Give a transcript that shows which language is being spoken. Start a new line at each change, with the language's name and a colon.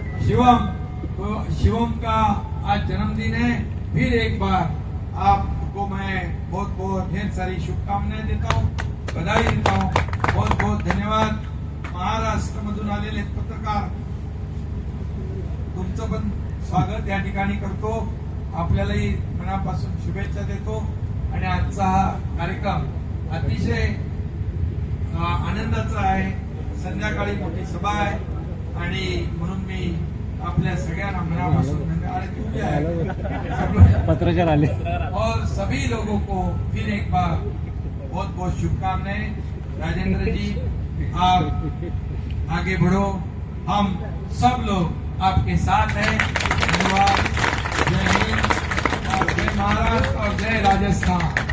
Hindi: शिवम का आज जन्मदिन है। फिर एक बार आपको मैं बहुत बहुत ढेर सारी शुभकामनाएं देता हूँ, बधाई देता हूँ, बहुत बहुत धन्यवाद।
Marathi: महाराष्ट्र मधून आलेले पत्रकार, तुमचं पण स्वागत या ठिकाणी करतो, आपल्यालाही मनापासून शुभेच्छा देतो आणि आजचा हा कार्यक्रम अतिशय आनंदाचा आहे। संध्याकाळी मोठी सभा आहे आणि म्हणून मी आपल्या सगळ्यांना मनापासून पत्रकार आले
Hindi: और सभी लोगों को फिर एक बार बहुत बहुत शुभकामनाएं। राजेंद्र जी, आप आगे बढ़ो, हम सब लोग आपके साथ हैं। धन्यवाद। जय हिंद और जय महाराष्ट्र और जय राजस्थान।